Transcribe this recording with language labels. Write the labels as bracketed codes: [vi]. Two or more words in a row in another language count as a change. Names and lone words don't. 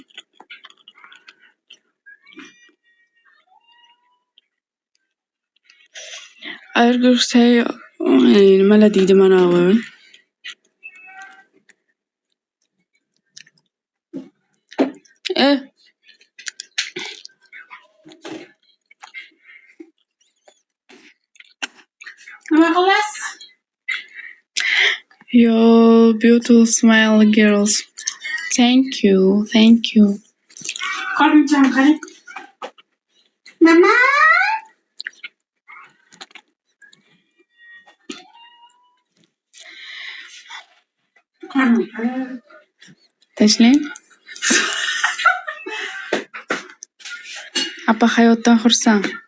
[uz] Arg'ursay, nimalar deydi mana bu? Nima qilasiz? [en] Your beautiful smile, girls. Thank you. [uz] Qornicham qarang. Mama. Qorni. Tashlang. Apa hayotdan xursand.